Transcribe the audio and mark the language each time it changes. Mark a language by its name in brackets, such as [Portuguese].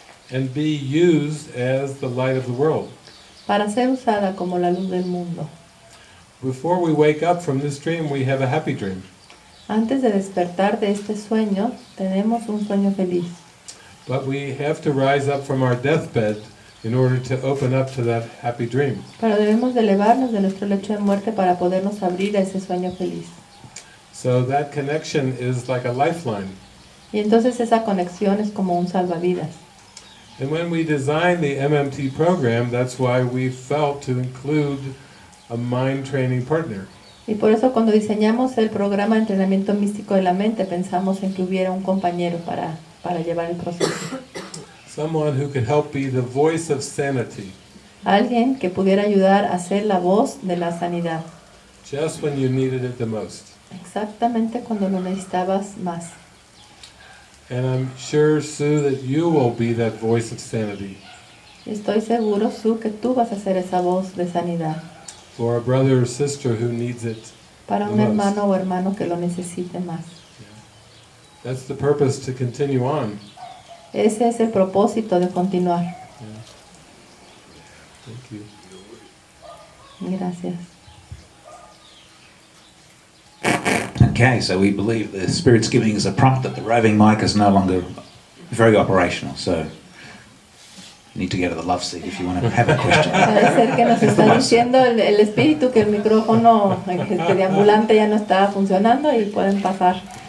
[English] And be used as the light of the world. [Spanish] para ser usada como la luz del mundo. [English] Before we wake up from this dream, we have a happy dream. [Spanish] Antes de despertar de este sueño, tenemos un sueño feliz. [English] But we have to rise up from our deathbed in order to open up to that happy dream. [Spanish] Pero debemos de elevarnos de nuestro lecho de muerte para podernos abrir a ese sueño feliz. [English] So that connection is like a lifeline. [Spanish] Y entonces esa conexión es como un salvavidas. [English] And when we designed the MMT program, that's why we felt to include a mind training partner. [Spanish] Y por eso cuando diseñamos el programa de entrenamiento místico de la mente, pensamos en que hubiera un compañero para llevar el proceso. [English] Someone who could help be the voice of sanity, [Spanish] Alguien que pudiera ayudar a ser la voz de la sanidad, [English] just when you needed it the most. [Spanish] exactamente cuando lo necesitabas más. [English] And I'm sure, Sue, that you will be that voice of sanity [Spanish] Estoy seguro, Sue, que tú vas a ser esa voz de sanidad [English] for a brother or sister who needs it. [Spanish] para un [English] the most. [Spanish] hermano o hermano que lo necesite más. [English] That's the purpose, to continue on. [Spanish] Ese es el propósito de continuar. [English] Thank you. [Spanish] Gracias. [English] Okay, so we believe the Spirit's giving us a prompt that the roving mic is no longer very operational, so you need to go to the love seat if you want to have a question. [Spanish] Parece ser que nos está diciendo el espíritu que el micrófono de ambulante ya no está funcionando y pueden pasar.